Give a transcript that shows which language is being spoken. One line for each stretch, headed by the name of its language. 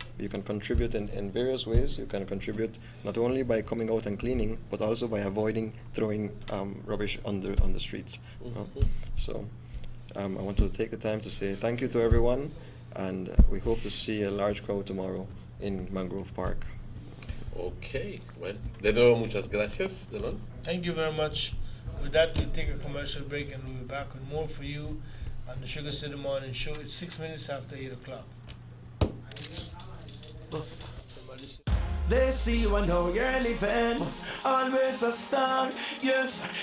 English: You can contribute in various ways. You can contribute not only by coming out and cleaning, but also by avoiding throwing rubbish on the streets. So I want to take the time to say thank you to everyone, and we hope to see a large crowd tomorrow in Mangrove Park. Okay, well,
Spanish: de nuevo muchas gracias, Delon.
English: Thank you very much. With that, we'll take a commercial break and we'll be back with more for you on the Sugar City Morning Show. It's 6 minutes after 8 o'clock. They see you and how you're living. Always a star, yes.